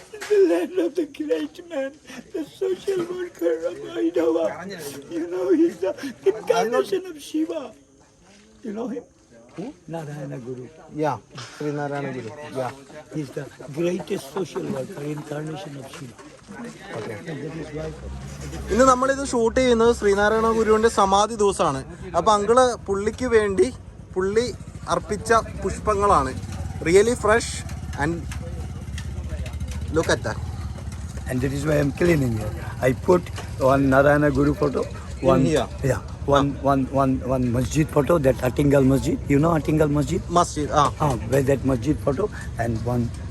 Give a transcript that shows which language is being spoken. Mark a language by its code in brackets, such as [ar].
[en] The land of the great man, the social worker of Vaidava. You know, he's the incarnation of Shiva. You know him? Who? Narayana Guru. Yeah, Sri Narayana Guru. Yeah. He's the greatest social worker, incarnation of Shiva. Okay. And that is why [ml] ഇന്ന് നമ്മളിത് shoot ചെയ്യുന്നത് ശ്രീനാരായണ ഗുരുവിൻ്റെ സമാധി ദിവസമാണ്. അപ്പോൾ uncle പുള്ളിക്ക് വേണ്ടി പുള്ളി അർപ്പിച്ച പുഷ്പങ്ങളാണ്. [en] Really fresh and look at that. and that is why I'm cleaning here. I put one Narayana Guru photo, one here? Yeah, one masjid photo, that Attingal Masjid. You know Attingal Masjid? [ml] Masjid [en] Where that masjid photo, and one